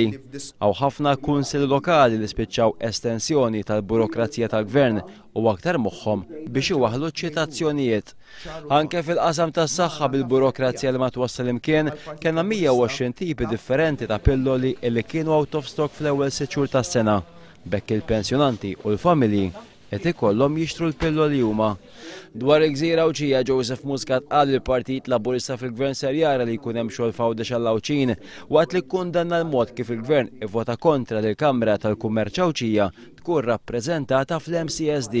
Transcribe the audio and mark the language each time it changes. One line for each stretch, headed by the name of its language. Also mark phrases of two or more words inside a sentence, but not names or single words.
Maltese: Hawn ħafna kunsilli lokali li spiċċaw estensjoni tal-burokrazija tal-Gvern u aktar moħħhom biex iwaħħlu ċitazzjonijiet. Anke fil-qasam tas-saħħa bil-burokrazija li ma twassal imkien kellna 120 tipi differenti ta' pilloli li kienu
English: out of stock
Maltese: fl-ewwel 6 xhur tas-sena. Bekk il-pensjonanti u l-familji qed ikollhom jixtru l-pilloli huma. Dwar il-Gżira Awċija, Joseph Muscat qal li l-Partit Laburista fil-Gvern ser jara li jkun hemm xogħol fawdex għall-Awċin waqt li kkundanna l-mod kif il-Gvern ivvota kontra li l-Kamra tal-Kummerċ Awċija tkun rappreżentata fl-MCSD.